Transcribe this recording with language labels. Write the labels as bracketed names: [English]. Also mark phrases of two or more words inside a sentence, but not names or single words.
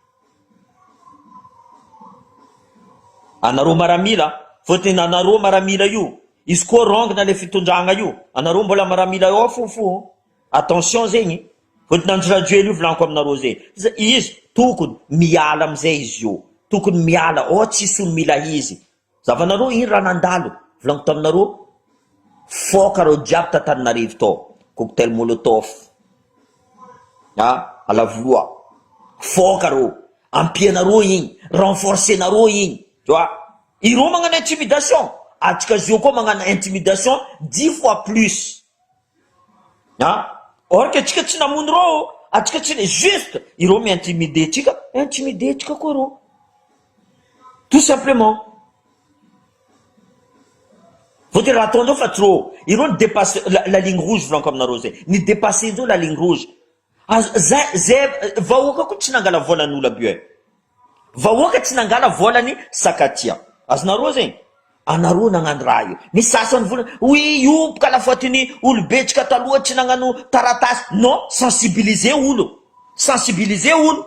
[Malagasy] anareo maramila fotony anareo maramila io izy koa rongina le fitondragna io anareo mbola maramila ao fofo attention zegny fotony androraduely io volaniko aminareo zegny izy tokony miala amizay izy io tokony miala tsisy olo mila izy zavanareo ino raha nandalo volaniko taminareo foka reo jiaby tantaninarivo tao [French] cocktail molotov [Malagasy] ala voloa foka reo ampianareo igny renforcenareo igny ireo magnano intimidation atsika zio koa magnano intimidation 10 [French] fois plus or que [Malagasy] atsika tsy namono reo atsika tsy juste ireo miintimide tsika koa reo [French] tout simplement faut dire attendons [Malagasy] fa trop ireo ni [French] dépasse la ligne rouge [Malagasy] volaniko aminareo zay ni dépasser nzao [French] la ligne rouge [Malagasy] Zay vahoaka ko tsy nangala volan'olo aby io. Vahoaka tsy nangala volany sakatia. Azonareo zegny? Anareo nagnano raha io. Ny sasany vola, oui, io ka la fotiny olobetsika taloha tsy nagnano taratasy. Non, sensibiliser olo. Sensibiliser olo.